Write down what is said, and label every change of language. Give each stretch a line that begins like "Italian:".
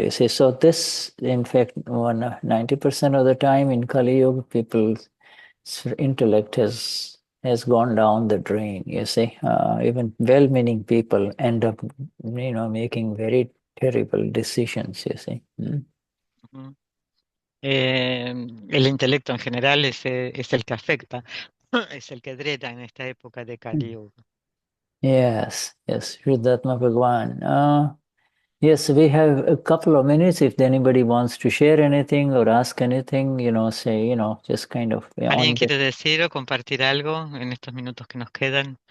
English: You see, so this, in fact, 90% of the time in Kali Yuga, people's intellect has gone down the drain. You see, even well-meaning people end up, making very terrible decisions. You see. Ujú.
Spanish: El intelecto en general es el que afecta, es el que drena en esta época de Kali Yuga.
English: Yes, Vishuddhatma Bhagwan. Yes, we have a couple of minutes. If anybody wants to share anything or ask anything, say, just kind of.
Spanish: ¿Alguien quiere decir o compartir algo en estos minutos que nos quedan?